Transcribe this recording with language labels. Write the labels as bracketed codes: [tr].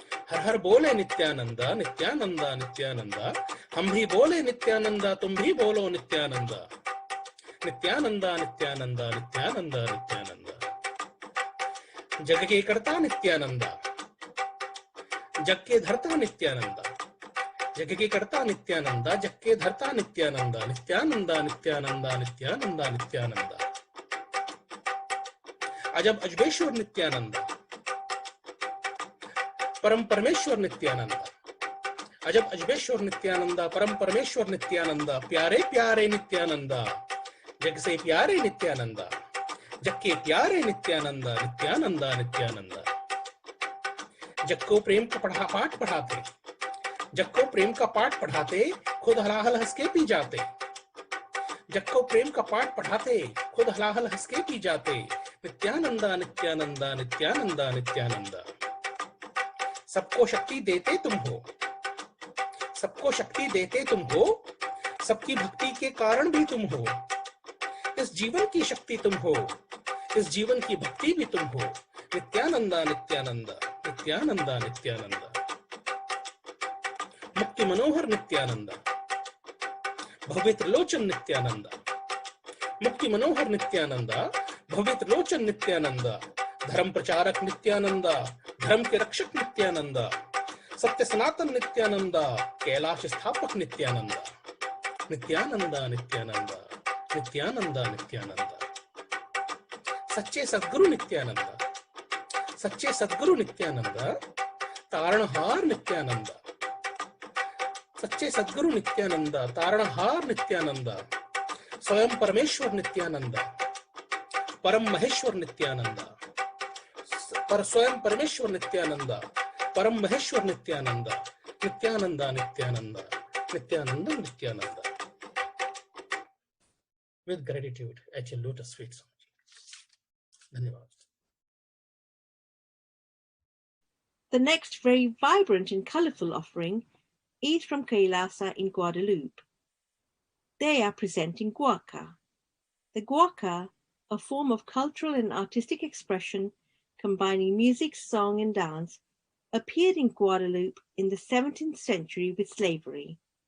[hi] हर हर बोले नित्यानंदा, नित्यानंदा, नित्यानंदा. हम भी बोले नित्यानंदा, तुम भी बोलो नित्यानंदा. नित्यानंदा, नित्यानंदा, नित्यानंदा, नित्यानंदा. जग के कर्ता नित्यानंदा, जग के धर्ता नित्यानंदा. जग के कर्ता नित्यानंदा, जग के धर्ता नित्यानंदा. नित्यानंदा, नित्यानंदा, नित्यानंदा, नित्यानंदा. अजब अजबेश्वर नित्यानंदा, परम परमेश्वर नित्यानंदा. अजब अजबेश्वर नित्यानंदा, परम परमेश्वर नित्यानंदा. प्यारे प्यारे नित्यानंदा, जग से प्यारे नित्यानंदा. जग के प्यारे नित्यानंदा, नित्यानंदा, नित्यानंदा. जग को प्रेम का पाठ पढ़ाते, जग को प्रेम का पाठ पढ़ाते, खुद हलाहल हंस के पी जाते. जग को प्रेम का पाठ पढ़ाते, खुद हलाहल हंस के पी जाते. नित्यानंदा, नित्यानंदा, नित्यानंदा, नित्यानंदा. सबको शक्ति देते तुम हो, सबको शक्ति देते तुम हो, सबकी भक्ति के कारण भी तुम हो. इस जीवन की शक्ति तुम हो, इस जीवन की भक्ति भी तुम हो. नित्यानंदा, नित्यानंदा, नित्यानंदा, नित्यानंदा. मुक्ति मनोहर नित्यानंदा, भव्य त्रिलोचन नित्यानंदा. मुक्ति मनोहर नित्यानंदा, भव्य त्रिलोचन नित्यानंदा. धर्म प्रचारक नित्यानंदा, धर्म के रक्षक नित्यानंदा. सत्य सनातन नित्यानंद, कैलाश स्थापक नित्यानंद, नित्यानंद नित्यानंद नित्यानंद नित्यानंद। सच्चे सद्गुरु नित्यानंद, सच्चे सद्गुरु नित्यानंद, तारणहार नित्यानंद, सच्चे सद्गुरु नित्यानंद, तारणहार नित्यानंद, स्वयं परमेश्वर नित्यानंद, परम महेश्वर नित्यानंद, पर स्वयं परमेश्वर नित्यानंद, परम Maheshwar Nityanand, Nityanand Nityanand Nityanand Nityanand. [en] With gratitude at your lotus feet, Swamiji. [hi] धन्यवाद। [en] The next very vibrant and colourful offering is from Kailasa in Guadeloupe. They are presenting guaca. The guaca, a form of cultural and artistic expression combining music, song and dance, appeared in Guadeloupe in the 17th century with slavery.